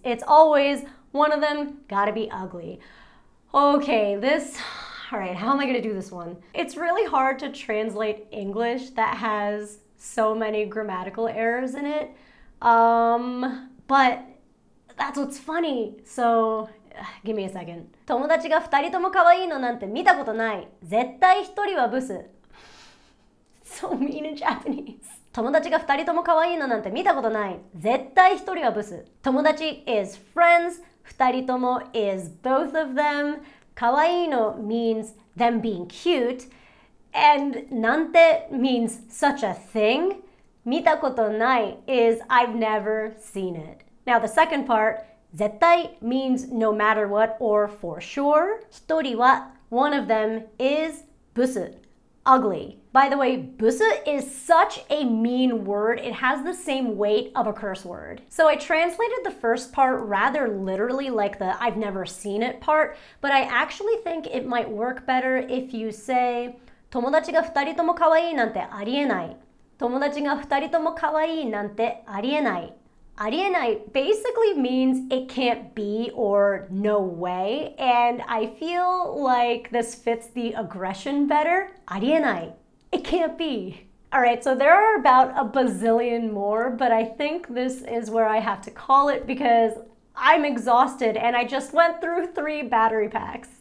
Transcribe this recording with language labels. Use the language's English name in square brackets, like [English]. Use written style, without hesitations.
[English] It's always one of them gotta be ugly. Okay, all right, how am I gonna do this one? It's really hard to translate English that has so many grammatical errors in it, but that's what's funny, so give me a second. [Japanese] 友達が2人とも可愛いのなんて見たことない。絶対1人はブス。 [English] So mean in Japanese. [Japanese] 友達が2人とも可愛いのなんて見たことない。絶対1人はブス。 [English] 友達 is friends. 二人とも is both of them. 可愛いの means them being cute. And なんて means such a thing. [Japanese] 見たことない [English] is I've never seen it. Now the second part, 絶対 means no matter what or for sure. 一人は one of them is ブス. Ugly. By the way, busu is such a mean word. It has the same weight of a curse word. So I translated the first part rather literally like the I've never seen it part, but I actually think it might work better if you say [Japanese] 友達が2人とも可愛いなんてありえない。友達が2人とも可愛いなんてありえない。 [English] arienai basically means it can't be or no way, and I feel like this fits the aggression better. Arienai. It can't be. Alright, so there are about a bazillion more, but I think this is where I have to call it because I'm exhausted and I just went through 3 battery packs.